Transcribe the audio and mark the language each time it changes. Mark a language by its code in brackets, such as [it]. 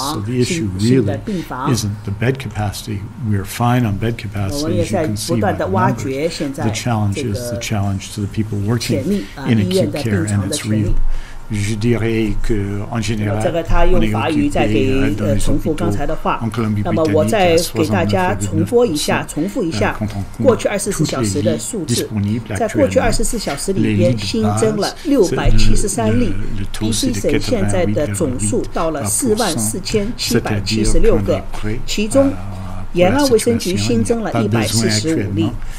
[en] So the issue really isn't the bed capacity. We're fine on bed capacity, as you can see by the numbers. The challenge is the challenge to the people working in acute care, and it's real. [fr] Je dirais que en général, [zh] 这个他用法语在给重复刚才的话。那么我再给大家重复一下过去24小时的数字。在过去24小时里边新增了673例 ，BC 省现在的总数到了44776个，其中延安卫生局新增了145例。